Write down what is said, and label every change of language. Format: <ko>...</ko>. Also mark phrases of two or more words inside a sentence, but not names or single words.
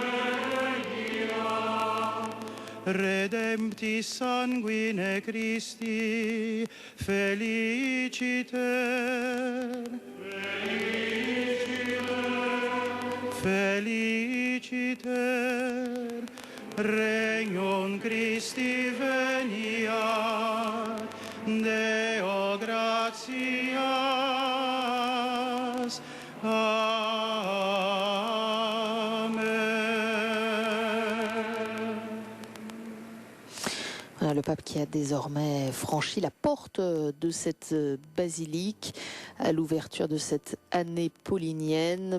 <la>regnat, redemptis sanguine Christi, feliciter, feliciter, regnum Christi veniat, Deo gratias.</la> <fr>Le pape qui a désormais franchi la porte de cette basilique à l'ouverture de cette année paulinienne.</fr>